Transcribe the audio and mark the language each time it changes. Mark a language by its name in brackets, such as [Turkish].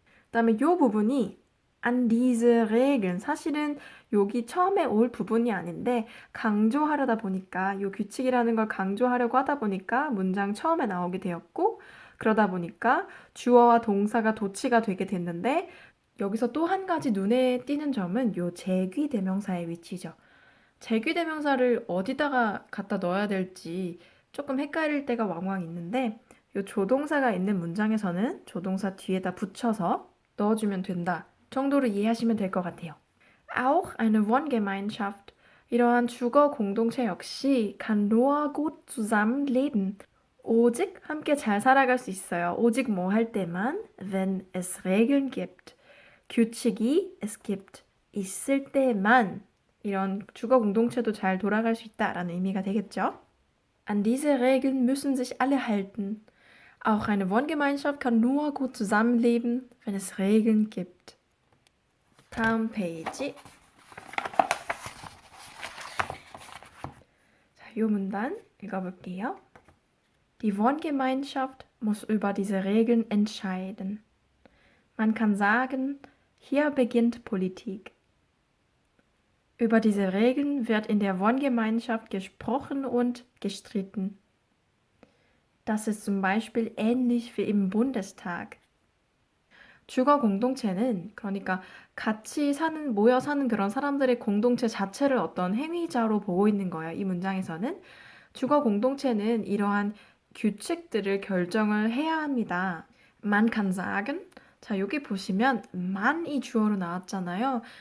[Korean] 그다음에 이 부분이 an diese Regeln 사실은 여기 처음에 올 부분이 아닌데 강조하려다 보니까 이 규칙이라는 걸 강조하려고 하다 보니까 문장 처음에 나오게 되었고 그러다 보니까 주어와 동사가 도치가 되게 됐는데 여기서 또 한 가지 눈에 띄는 점은 이 제귀대명사의 위치죠. 제귀대명사를 어디다가 갖다 넣어야 될지 조금 헷갈릴 때가 왕왕 있는데 이 조동사가 있는 문장에서는 조동사 뒤에다 붙여서 넣어주면 된다 정도로 이해하시면 될 것 같아요. [German] Auch eine Wohngemeinschaft. [Korean] 이러한 주거 공동체 역시 [German] kann nur gut zusammenleben. [Korean] 오직 함께 잘 살아갈 수 있어요. 오직 뭐 할 때만 [German] wenn es Regeln gibt. [Korean] 규칙이 es gibt 있을 때만 이런 주거 공동체도 잘 돌아갈 수 있다라는 의미가 되겠죠. [German] An diese Regeln müssen sich alle halten. Auch eine Wohngemeinschaft kann nur gut zusammenleben, wenn es Regeln gibt. [Korean] 다음 페이지. 자, 이 문단 읽어볼게요. [German] Die Wohngemeinschaft muss über diese Regeln entscheiden. Man kann sagen, hier beginnt Politik. Über diese Regeln wird in der Wohngemeinschaft gesprochen und gestritten. Das ist zum Beispiel ähnlich wie im Bundestag. [Korean] 주거 공동체는 그러니까 같이 사는, 모여 사는 그런 사람들의 공동체 자체를 어떤 행위자로 보고 있는 거예요. 이 문장에서는 주거 공동체는 이러한 규칙들을 결정을 해야 합니다. Man kann sagen, 자 여기 보시면 man이 주어로 나왔잖아요.